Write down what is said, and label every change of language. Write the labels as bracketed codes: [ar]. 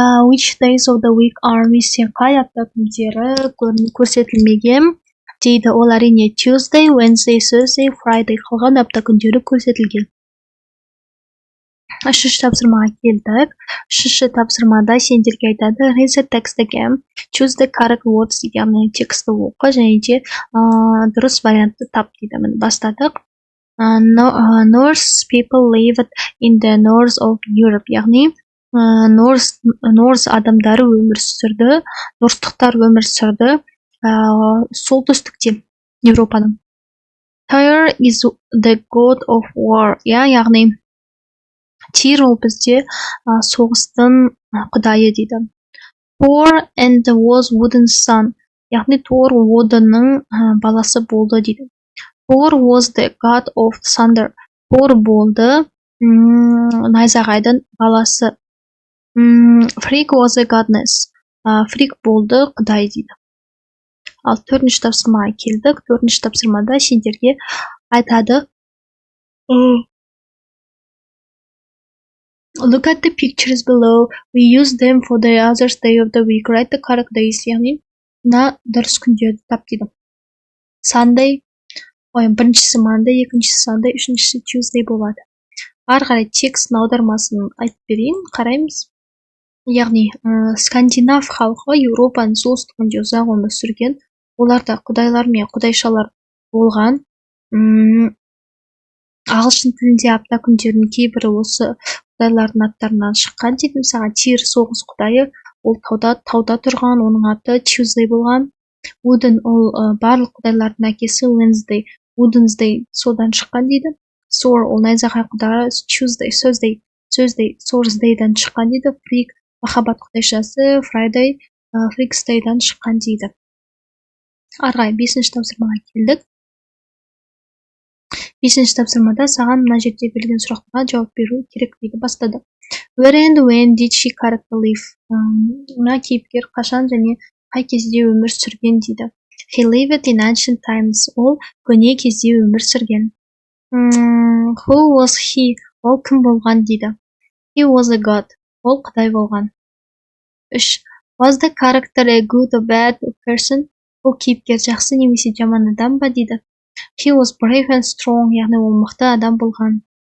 [en] Which days of the week are missing? [kk] Қай апта күндері көрсетілмеген дейді. Ол әрине [en] Tuesday, Wednesday, Thursday, Friday. [kk] Қалған апта күндері көрсетілген. Үшінші тапсырмаға келдік. Үшінші тапсырмада сендерге айтады. [en] Read the text again. Choose the correct words. [kk] Яғни тексті оқы және де дұрыс вариантты тап дейді. Міне бастадық. [en] Norse people lived in the north of Europe. [kk] Яғни Norse адамдары өмір сүрді. Норстықтар өмір сүрді. Солтүстікте Европаның. [en] Tyr is the god of war. [kk] Яғни Tyr ол бізде соғыстың құдайы дейді. [en] Thor and was Woden's son. [kk] Яғни Thor Wodenның баласы болды дейді. [en] Thor was the god of thunder. [kk] Thor болды найзағайдың баласы. [en] Frigg was a goddess. [kk] Frigg болды құдай дейді. Ал төртінші тапсырмаға келдік. Төртінші тапсырмада сендерге айтады. [en] Look at the pictures below. We use them for the other day of the week. Write the correct days. [kk] Яғни мына дұрыс күндерді тап дейді. Sunday, біріншісі Monday, екіншісі Sunday, үшіншісі Tuesday болады. Ары қарай текстің аудармасын айтып берейін, қараймыз. Яғни скандинав халқы Еуропаның солтүстігінде ұзақ өмір сүрген. Оларда құдайлар мен құдайшалар болған. Ағылшын тілінде апта күндерінің кейбірі осы құдайлардың аттарынан шыққан дейді. Мысалы, Tyr соғыс құдайы, ол тауда тұрған, оның аты Tuesday болған. Woden ол барлық құдайлардың әкесі Wednesday, Wednesday содан шыққан дейді. Thor ол найзағай құдайы Thursday'дан шыққан дейді. Frigg махаббат құдайшасы Frigg'стайдан шыққан дейді. Арғай, бесінші тапсырмаға келдік. Бесінші тапсырмада саған мына жерде берілген сұрақтарға жауап беру керек дейді. Бастады. [en] Where and when did she character live? [kk] Мына кейіпкер қашан және қай кезде өмір сүрген дейді. [en] He lived in ancient times. [kk] Ол көне кезде өмір сүрген. [en] Who was he? [kk] Ол кім болған дейді. [en] He was a god. [kk] Ол құдай болған. 3. [en] Was the character a good or bad person? [kk] Ол кейіпкер жақсы немесе жаман адам ба дейді. [en] He was brave and strong. [kk] Яғни ол мықты адам болған.